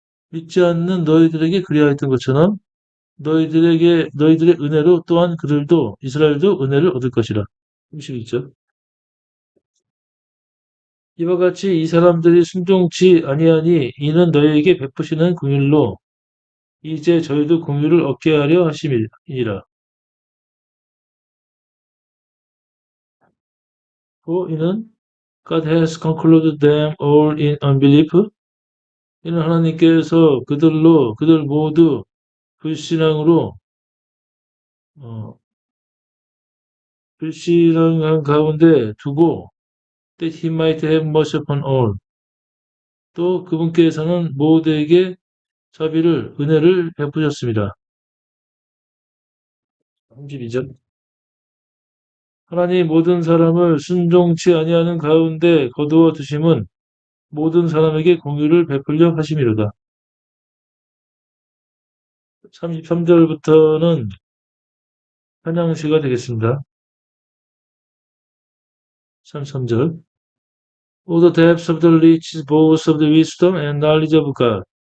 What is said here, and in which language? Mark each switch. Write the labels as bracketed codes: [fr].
[ko] 믿지 않는 너희들에게 그리하였던 것처럼 너희들의 은혜로 또한 그들도 이스라엘도 은혜를 얻을 것이라. 32절. 이와 같이 이 사람들이 순종치 아니하니 이는 너희에게 베푸시는 긍휼로 이제 저희도 긍휼을 얻게 하려 하심이니라. [en] For 이는 God has concluded them all in unbelief. [ko] 이는 하나님께서 그들 모두 불신앙으로 불신앙한 가운데 두고 [en] that he might have mercy upon all. [ko] 또 그분께서는 모두에게 은혜를 베푸셨습니다. 32절. 하나님 모든 사람을 순종치 아니하는 가운데 거두어 두심은 모든 사람에게 공유를 베풀려 하심이로다. 33절부터는 찬양시가 되겠습니다. 33절. [en] All the depths of the riches, both of the wisdom and knowledge of God.